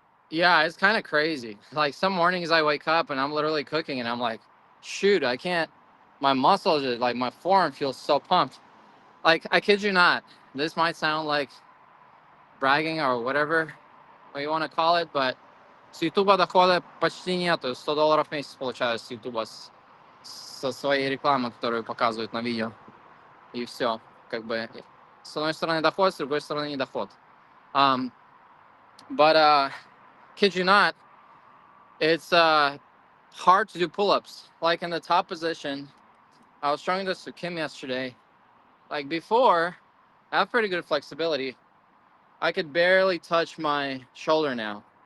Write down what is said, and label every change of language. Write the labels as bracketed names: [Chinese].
[English] Yeah, it's kind of crazy. Like some mornings I wake up and I'm literally cooking and I'm like, shoot, I can't. My muscles, like my forearm feels so pumped. Like I kid you not. This might sound like bragging or whatever what you want to call it, but [Russian] с Ютуба дохода почти нету. $100 в месяц получаю с Ютуба со своей рекламы, которую показывают на видео. И все. Как бы с одной стороны доход, с другой стороны не доход. [English] Um, but kid you not, it's hard to do pull-ups. Like in the top position, I was showing this to Kim yesterday. Like before, I have pretty good flexibility. I could barely touch my shoulder now.